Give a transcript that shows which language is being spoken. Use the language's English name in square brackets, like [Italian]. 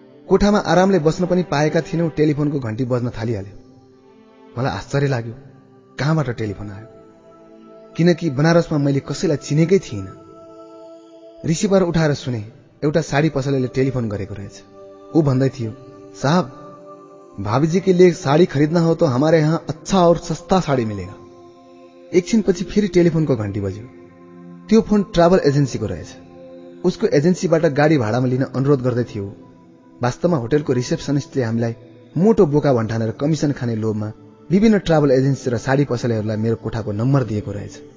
[Nepali] कोठामा आरामले बस्न पनि पाएका थिएनौं, टेलिफोनको घण्टी बज्न थालिहाल्यो। मलाई आश्चर्य लाग्यो, कहाँबाट टेलिफोन आयो, किनकि बनारसमा मैले कसैलाई चिनेकै थिइनँ। रिसिभर उठाएर सुने, एउटा साडी पसलेले टेलिफोन गरेको रहेछ। ऊ भन्दै थियो, [Hindi] साहब भाभी के लिए साड़ी खरीदना हो तो हमारे यहाँ अच्छा और सस्ता साड़ी मिलेगा। [Nepali] एकछिनपछि फेरि टेलिफोनको घण्टी बज्यो। त्यो फोन ट्राभल एजेन्सीको रहेछ। उसको एजेन्सीबाट गाडी भाडामा लिन अनुरोध गर्दै थियो। वास्तवमा होटलको रिसेप्सनिस्टले हामीलाई मोटो बोका भन्ठानेर कमिसन खाने लोभमा विभिन्न ट्राभल एजेन्सी र साडी पसलेहरूलाई मेरो कोठाको नम्बर दिएको रहेछ।